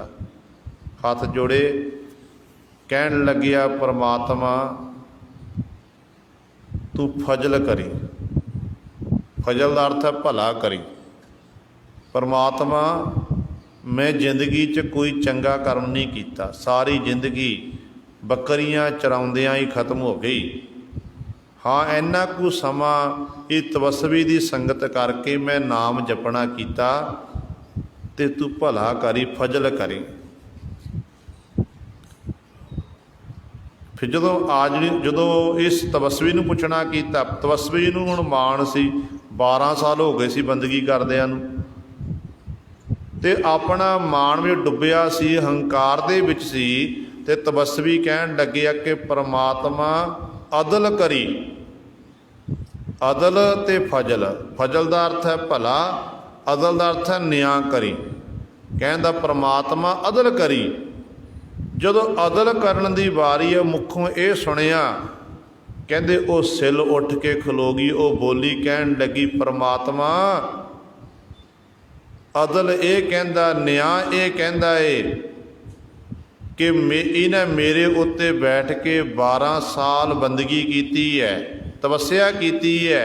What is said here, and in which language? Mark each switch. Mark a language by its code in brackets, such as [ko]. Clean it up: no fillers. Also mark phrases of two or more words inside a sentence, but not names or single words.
[pa] ਹੱਥ ਜੋੜੇ ਕਹਿਣ ਲੱਗਿਆ, ਪਰਮਾਤਮਾ ਤੂੰ ਫਜ਼ਲ ਕਰੀ। ਫਜ਼ਲ ਦਾ ਅਰਥ ਹੈ ਭਲਾ ਕਰੀ। ਪਰਮਾਤਮਾ ਮੈਂ ਜ਼ਿੰਦਗੀ 'ਚ ਕੋਈ ਚੰਗਾ ਕਰਮ ਨਹੀਂ ਕੀਤਾ, ਸਾਰੀ ਜ਼ਿੰਦਗੀ ਬੱਕਰੀਆਂ ਚਰਾਉਂਦਿਆਂ ਹੀ ਖਤਮ ਹੋ ਗਈ। ਹਾਂ ਇੰਨਾ ਕੁ ਸਮਾ ਯੇ ਤਪੱਸਵੀ ਕੀ ਸੰਗਤ ਕਰਕੇ ਮੈਂ ਨਾਮ ਜਪਣਾ ਕੀਆ ਤੇ ਤੂੰ ਭਲਾ ਕਰੀ ਫਜ਼ਲ ਕਰੀ। ਫਿਰ ਜੋ ਇਸ ਤਪੱਸਵੀ ਨੂੰ ਪੁੱਛਣਾ ਕੀਆ, ਤਪੱਸਵੀ ਨੂੰ ਹੁਣ ਮਾਣ ਸੀ 12 ਸਾਲ ਹੋ ਗਏ ਸੀ ਬੰਦਗੀ ਕਰਦਿਆਂ ਨੂੰ ਤੇ ਅਪਣਾ ਮਾਣ ਮੇਂ ਡੁੱਬਿਆ ਸੀ, ਹੰਕਾਰ ਦੇ ਵਿੱਚ ਸੀ ਤੇ ਤਪੱਸਵੀ ਕਹਿਣ ਲੱਗਿਆ ਕਿ ਪਰਮਾਤਮਾ ਅਦਲ ਕਰੀ। ਅਦਲ ਤੇ ਫਜ਼ਲ, [hi] फजल का अर्थ है भला, अदल का अर्थ है न्याय करी। कहता परमात्मा अदल करी। [pa] ਜਦੋਂ ਅਦਲ ਕਰਨ ਦੀ ਵਾਰੀ ਹੈ ਮੁੱਖੋਂ ਯੇ ਸੁਣਿਆ, ਕਹਿਤੇ ਵੋ ਸਿੱਲ ਉੱਠ ਕੇ ਖਲੋ ਗਈ, ਵੋ ਬੋਲੀ ਕਹਿਣ ਲੱਗੀ ਪਰਮਾਤਮਾ ਅਦਲ ਯੇ ਕਹਿਤਾ, ਨਿਆਂ ਯੇ ਕਹਿਤਾ ਹੈ ਕਿ ਇਨ੍ਹੇਂ ਮੇਰੇ ਉੱਤੇ ਬੈਠ ਕੇ 12 ਸਾਲ ਬੰਦਗੀ ਕੀ ਹੈ, ਤਪੱਸਿਆ ਕੀ ਹੈ।